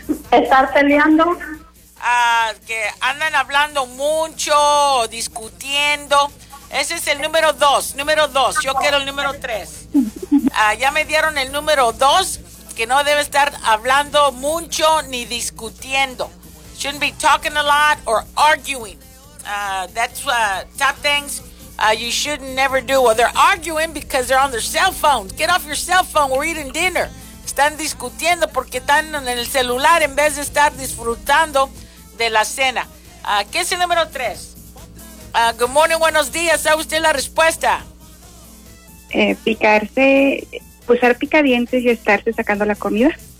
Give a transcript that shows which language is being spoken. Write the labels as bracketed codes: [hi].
[es] Estar peleando. Que andan hablando mucho, discutiendo. Ese es el número dos. Número dos, yo quiero el número tres. Ya me dieron el número dos, que no debe estar hablando mucho ni discutiendo. [en] Shouldn't be talking a lot or arguing. That's top things you should never do. Well, they're arguing because they're on their cell phone. Get off your cell phone, we're eating dinner. [es] Están discutiendo porque están en el celular en vez de estar disfrutando de la cena. ¿Qué es el número tres? [en] Good morning, [es] buenos días. ¿Sabe usted la respuesta? Picarse, usar picadientes y estarse sacando la comida.